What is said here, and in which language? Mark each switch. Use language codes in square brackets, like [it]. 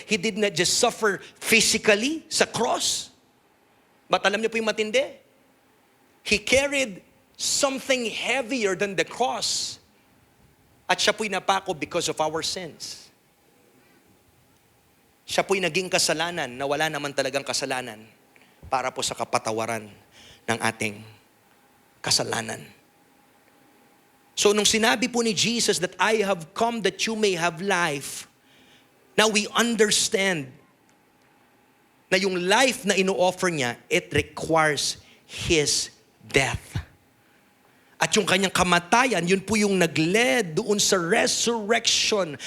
[en] He did not just suffer physically sa cross. But [tl] alam niyo po yung matindi? [en] He carried something heavier than the cross. [tl] At siya po'y napako [en] because of our sins. [tl] Siya po'y naging kasalanan na wala naman talagang kasalanan para po sa kapatawaran ng ating kasalanan. So nung sinabi po ni [en] Jesus that I have come that you may have life, now we understand [tl] na yung life na ino-offer niya, [en] it requires His death. [tl] At yung kanyang kamatayan, yun po yung nag-led doon sa resurrection.